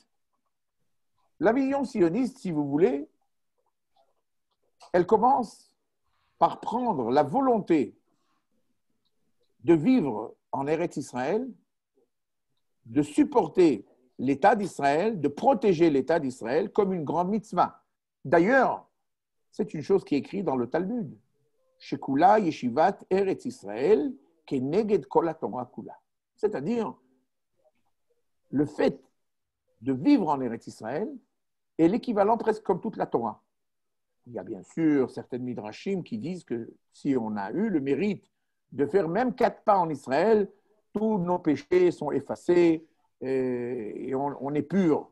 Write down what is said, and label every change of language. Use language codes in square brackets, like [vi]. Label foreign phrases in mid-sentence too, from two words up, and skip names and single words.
[fr] La vision sioniste, si vous voulez, elle commence par prendre la volonté de vivre en Eretz Israël, de supporter l'État d'Israël, de protéger l'État d'Israël comme une grande mitzvah. D'ailleurs, c'est une chose qui est écrite dans le Talmud. [he] שקולה ישיבת ארץ ישראל כנגד כל התורה כולה. [fr] C'est-à-dire, le fait de vivre en Eretz Israël est l'équivalent presque comme toute la Torah. Il y a bien sûr certaines midrashim qui disent que si on a eu le mérite de faire même 4 pas en Israël, tous nos péchés sont effacés et on est pur.